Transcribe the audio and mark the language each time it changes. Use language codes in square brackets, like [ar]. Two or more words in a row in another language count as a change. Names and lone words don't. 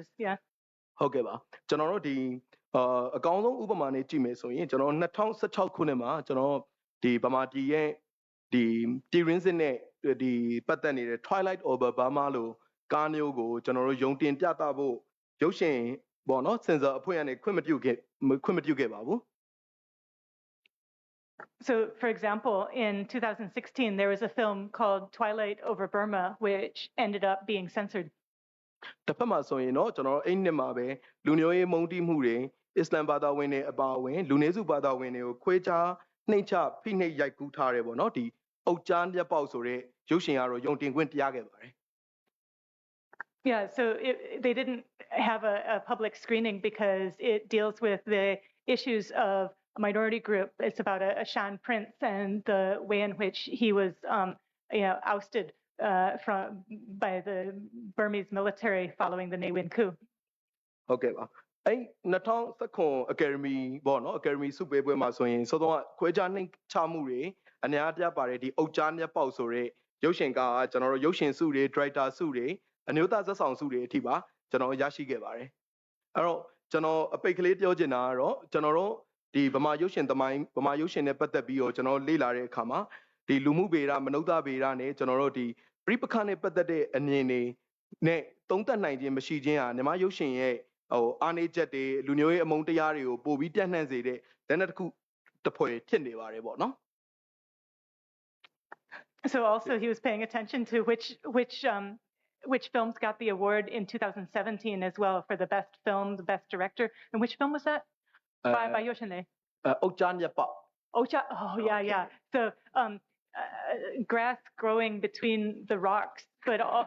[en] Yeah. [my] ဟုတ်ကဲ့ပါကျွန်တော်တို့ဒီအကောင်းဆုံးဥပမာနဲ့ကြည့်မယ်ဆိုရင်ကျွန်တော်2016ခုနှစ်မှာကျွန်တော်ဒီဗမာပြည်ရဲ့ဒီပြည်ရင်းစစ်နဲ့ဒီပတ်သက်နေတဲ့ Twilight Over Burma လို့ကားမျိုးကိုကျွန်တော်တို့ယုံတင်ပြသဖို့ရုပ်ရှင်ပေါ့နော်စင်ဆာအဖွဲ့ကနေခွင့်မပြုခဲ့ပါဘူး [en] So, for example, in 2016, there was a film called Twilight Over Burma, which ended up being censored. [my] တစ်ဖက်မှာဆိုရင်တော့ကျွန်တော်အဲ့နှစ်မှာပဲလူမျိုးရေးမုန်းတီးမှုတွေအစ္စလမ်ဘာသာဝင်တွေအပါအဝင်လူနည်းစုဘာသာဝင်တွေကိုခွဲခြားနှိမ့်ချဖိနှိပ်ရိုက်ကူးထားတယ်ပေါ့နော်ဒီအုတ်ကြားမျက်ပေါက်ဆိုတဲ့ရုပ်ရှင်ကတော့ယုံတင်ခွင့်တရားခဲ့ပါတယ် [en] Yeah, so they didn't have a public screening because it deals with the issues of a minority group. It's about a Shan prince and the way in which he was, ousted by the Burmese military following the Ne Win coup. [my] ဟုတ်ကဲ့ပါအဲ့2019 Academy ပေါ့နော် Academy ဆုပေးပွဲမှာဆိုရင်စောစောကခွဲခြားနှိမ့်ချမှုတွေအများအပြားပါတယ်ဒီအုတ်ကြားမျက်ပေါက်ဆိုတဲ့ရုပ်ရှင်ကကျွန်တော်တို့ရုပ်ရှင်ဆု တွေ Director ဆုတွေအမျိုးသားဇာတ်ဆောင်ဆုတွေအထိပါကျွန်တော်ရရှိခဲ့ပါတယ်အဲ့တော့ကျွန်တော်အပိတ်ကလေးပြောချင်တာကတော့ကျွန်တော်တို့ဒီဗမာရုပ်ရှင်သမိုင်းဗမာရုပ်ရှင်နဲ့ပတ်သက်ပြီးတော့ကျွန်တော်လေ့လာတဲ့အခါမှာဒီလူမှုဗေဒမနုဿဗေဒနဲ့ကျွန်တော်တို့ဒီပြိပခနဲ့ပတ်သက်တဲ့အမြင်တွေနဲ့သုံးသပ်နိုင်ခြင်းမရှိခြင်းဟာမြန်မာရုပ်ရှင်ရဲ့အားနည်းချက်တွေလူမျိုးရေးအမုန်းတရားတွေကိုပို့ပြီးပြန့်နှံ့စေတဲ့လက်နက်တစ်ခုတစ်ဖွဲ့ဖြစ်နေပါတယ်ပေါ့နော် [en] So also he was paying attention to which films got the award in 2017 as well for the best film, the best director. And which film was that? By Yoshine. Ocha Nyapa. Ocha. Oh yeah, yeah. So grass growing between the rocks, but